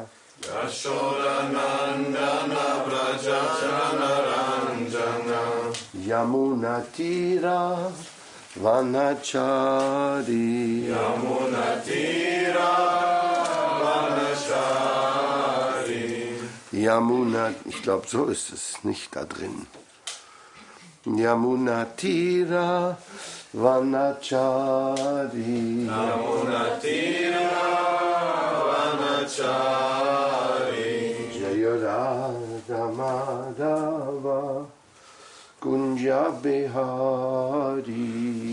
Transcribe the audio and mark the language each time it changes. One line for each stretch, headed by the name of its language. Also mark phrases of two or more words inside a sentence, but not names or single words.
Bangla: যশোদানন্দন ব্রজজন রঞ্জন যমুনাতীর বনচারী যমুনাতীর বনচারী Yamuna,
German: ich glaube, so ist es nicht da drin.
Bangla: যমুনাতীর বনচারী যমুনাতীর বনচারী জয়রাধা মাধব কুঞ্জ বিহারী